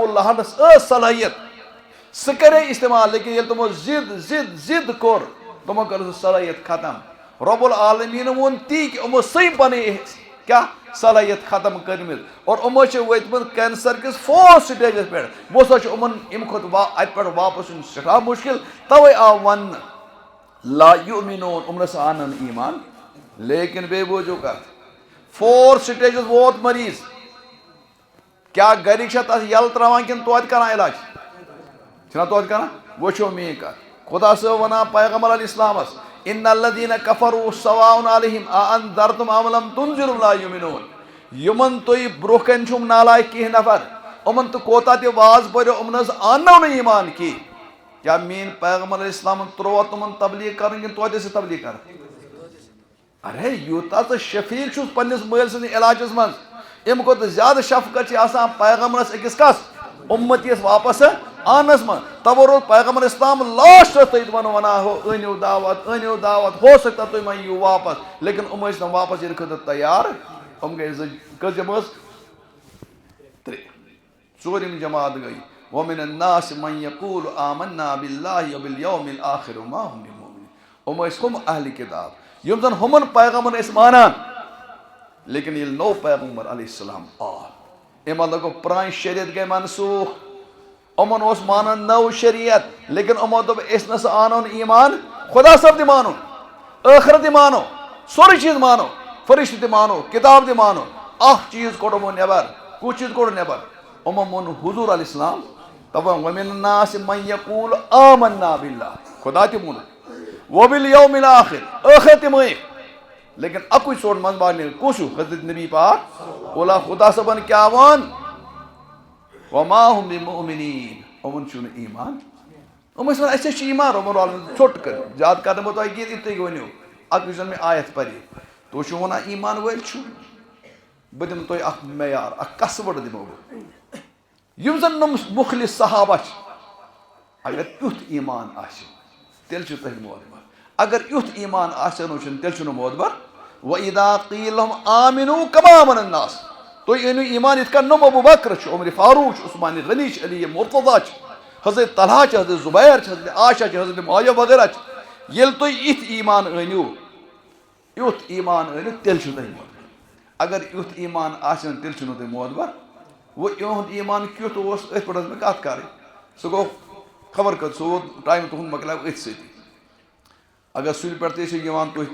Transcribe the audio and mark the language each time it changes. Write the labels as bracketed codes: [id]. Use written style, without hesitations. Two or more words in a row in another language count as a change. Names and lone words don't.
[ks] لہبس ٲس صلٲحیت سُہ کرے استعمال لیکن ییٚلہِ تِمو ضِد کوٚر تِمو کٔر سُہ صلٲحیت ختم رۄب العالمیٖنن ووٚن تی کہِ یِمو سٕے پنٕنۍ کیٛاہ صلٲحیت ختم کٔرمٕژ اور یِمو چھِ وٲتمٕتۍ کینسر کِس 4 سِٹیجَس پٮ۪ٹھ وۄنۍ ہسا چھُ یِمن اَمہِ کھۄتہٕ اَتہِ پٮ۪ٹھ واپس یُن سٮ۪ٹھاہ مُشکِل تَوے آو وَننہٕ [ar] لا یُؤمِنوٗن [ks] یِم نسا اَنن ایٖمان لیکن بیٚیہِ بوٗزِو کَتھ 4 سِٹیجَس ووت مٔریٖض کیٛاہ گرِکۍ چھا تَتھ یَلہٕ ترٛاوان کِنہٕ توتہِ کران علاج چھِنہ توتہِ کران وٕچھو میٛٲنۍ کَتھ خۄدا صٲب وَنان پیغمبر [ar] علیہ السلامَس اِنَّ الَّذیٖنَ کَفَرُوا سَوَاءٌ عَلَیْہِمْ أَأَنذَرْتُمْ أَمْ لَمْ تُنذِرْهُمْ لَا یُؤْمِنُونَ [ks] یِمن تُہۍ برونٛہہ کَنہِ چھُو نالایق کینٛہہ نفر یِمن تہٕ کوتاہ تہِ واز پٔرِو یِم نہ حظ اَننو نہٕ ایٖمان کینٛہہ کیٛاہ میٛٲنۍ پیغمبر علیہ السلامن ترٛووا تِمن تبلیٖغ کَرٕنۍ کِنہٕ توتہِ ٲسۍ تبلیٖغ کَرٕنۍ ارے یوٗتاہ ژٕ شفیٖق چھُس پنٛنِس مٲلۍ سٕنٛدِس علاجَس منٛز اَمہِ کھۄتہٕ زیادٕ شفقت چھِ آسان پیغمبرس أکِس کَس اُمتِیَس واپس آنس منٛز تَوے روٗد پیغمبر اِسلام لاسٹَس تٔتۍ تِمن وَنان ہُہ أنِو دعوت [ur] ہو سکتا [ks] تُہۍ ما یِیِو واپس لیکن یِم ٲسۍ نہٕ واپس یِنہٕ خٲطرٕ تیار یِم گٔے کٔژ جمٲژ 3 ژوٗرِم جماعت گٔے [ar] وَمِنَ النَّاسِ مَن یَقوٗلُ آمَنَّا بِاللہِ وَبِالْیَوْمِ الْآخِرِ وَمَا هُم بِمُؤْمِنِیٖن [ks] یِم ٲسۍ ہُم اہلِ کِتاب یِم زَن ہُمن پیغمبرن ٲسۍ مانان لیکن ییٚلہِ نوٚو پیغمبر [ar] علیہ السلام [ks] آو اَمہِ مطلب گوٚو پرٛانہِ شریعت گٔے منسوٗخ یِمن اوس مانان نٔو شریعت لیکن یِمو دوٚپ أسۍ نسا اَنو نہٕ ایٖمان خۄدا صٲب تہِ مانو ٲخرت تہِ مانو سورُے چیٖز مانو فرشتہٕ تہِ مانو کِتاب تہِ مانو اکھ چیٖز کوٚڑ یِمو نٮ۪بر کُس چیٖز کوٚڑ نٮ۪بر یِمو مون حضوٗر [ar] علیہ السلام [ks] دَپان [ar] وَمِنَ النَّاسِ مَن یَقوٗلُ آمَنَّا بِاللہِ [ks] خۄدا تہِ ووٚنُکھ [ar] وَبِالْیَوْمِ الْآخِرِ [ks] ٲخرت تہِ مٲنِکھ لیکن اَکُے ژوٚٹ منٛزٕ باغ کُس ہیوٗ حضرت نبی پاک اولا خۄدا صٲبن کیٛاہ ووٚن [ar] وَما هُم بِمُؤْمِنیٖن [ks] یِمن چھُنہٕ ایٖمان یِم ٲسۍ وَنان اَسے چھُ ایٖمان رۄبن العالمیٖن ژھوٚٹ کٔر زیادٕ کرنہٕ بہٕ تۄہہِ کینٛہہ یِتھ تُہۍ ؤنِو اکھ یُس زَن مےٚ آیت پَرے تُہۍ چھِو وَنان ایٖمان وٲلۍ چھُ بہٕ دِمہٕ تۄہہِ اکھ معیار اکھ قصبہٕ دِمو بہٕ یِم زَن مُخلِص صحابہ چھِ اگر تیُتھ ایٖمان آسہِ تیٚلہِ چھُ تۄہہِ معتبر اگر یُتھ ایٖمان آسٮ۪نو چھُنہٕ تیٚلہِ چھُنہٕ معتبر [ar] وَإِذَا قِیلَ لَهُمْ آمِنُوا كَمَا آمَنَ النَّاسُ [ks] تُہۍ أنِو ایٖمان یِتھ کٔنۍ ابوٗ بکر چھُ عمرِ فاروق چھُ عثمانِ غنی چھِ علی مرتضیٰ چھِ حضرت طلحہ چھِ حضرت زُبیر چھِ حضرت عائشہ چھِ حضرت معاویہ وغیرہ چھِ ییٚلہِ تُہۍ یِتھ ایٖمان أنِو یُتھ ایٖمان أنِو تیٚلہِ چھُو تۄہہِ معتبر اگر یُتھ ایٖمان آسہِ نہٕ تیٚلہِ چھُنہٕ تۄہہِ معتبر وۄنۍ یِہُنٛد ایٖمان کیُتھ اوس أتھۍ پٮ۪ٹھ ٲس مےٚ کَتھ کَرٕنۍ سُہ گوٚو خبر کٔژ سُہ ووت ٹایم تُہُنٛد مۄکلیو أتھۍ سۭتی اگر سُلہِ پٮ۪ٹھ تہِ ٲسِو یِوان تُہۍ